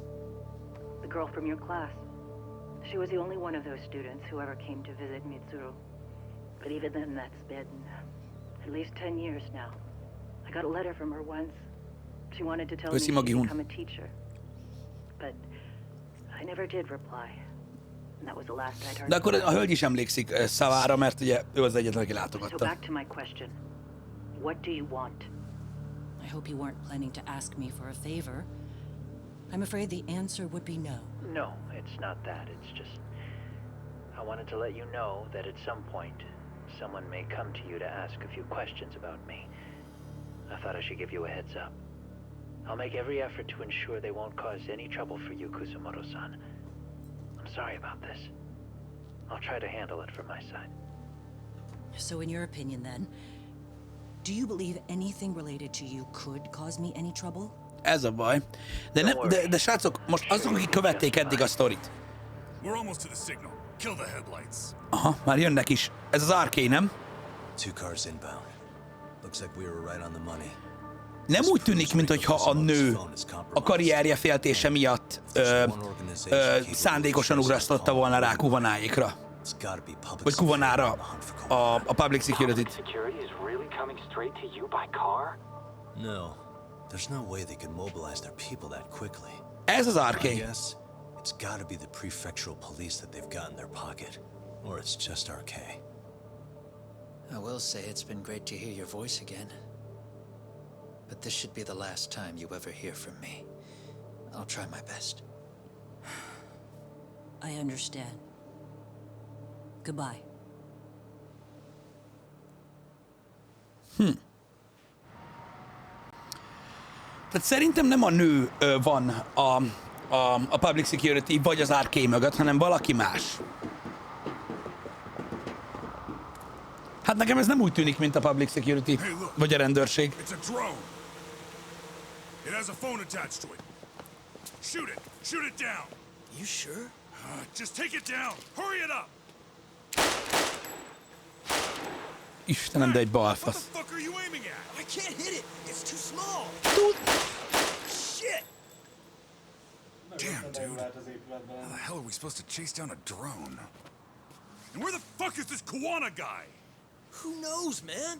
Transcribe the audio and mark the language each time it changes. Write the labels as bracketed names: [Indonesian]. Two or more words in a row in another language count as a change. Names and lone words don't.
[English] The girl from your class. She was the only one of those students who ever came to visit Mitsuru. But even then, that's been at least 10 years now. I got a letter from her once. She wanted to tell me [Hungarian] Köszi, [English] she'd [Hungarian] Magi-hun. [English] become a teacher. But I never did reply. And that was the last I'd heard. [Hungarian] De akkor [English] from her. [Hungarian] a hölgy is emlékszik szavára, mert ugye ő az egyetlen, aki [English] So [Hungarian] látogatta. [English] back to my question. What do you want? I hope you weren't planning to ask me for a favor. I'm afraid the answer would be no. No, it's not that. It's just... I wanted to let you know that at some point, someone may come to you to ask a few questions about me. I thought I should give you a heads up. I'll make every effort to ensure they won't cause any trouble for you, Kusumoto-san. I'm sorry about this. I'll try to handle it from my side. So in your opinion then, do you believe anything related to you could cause me any trouble? [Hungarian] Ez a baj. De srácok, most azok, akik követték eddig a sztorit. [English] We're almost to the signal. Kill the headlights. [Hungarian] Aha, már jönnek is. Ez az arcade, nem? [English] 2 cars inbound. Looks like we were right on the money. [Hungarian] Nem úgy tűnik, mintha a nő a karrierje féltése miatt szándékosan ugrasztotta volna rá Kuvanáékra. Vagy Kuvanára a [English] public security- [Hungarian] t. [English] No, there's no way they could mobilize their people that quickly. [Hungarian] Ez az arcade. [English] Yes, it's gotta be the prefectural police that they've got in their pocket. Or it's just RK. I will say it's been great to hear your voice again. But this should be the last time you ever hear from me. I'll try my best. I understand. Goodbye. [Hungarian] Tehát szerintem nem a nő van a [English] public security [Hungarian] vagy az RK mögött, hanem valaki más. Hát nekem ez nem úgy tűnik, mint a [English] public security [Hungarian] vagy a rendőrség. [English] It's a drone. It has a phone attached to it. Shoot it. Shoot it down. You sure? Just take it down. Hurry it up. [Hungarian] Istenem, de egy [English] What [Hungarian] balfasz. [English] the fuck are you aiming at? I can't hit it. It's too small. Shit. Damn, dude. How the hell are we supposed to chase down a drone? And where the fuck is this Kuwana guy? Who knows, man?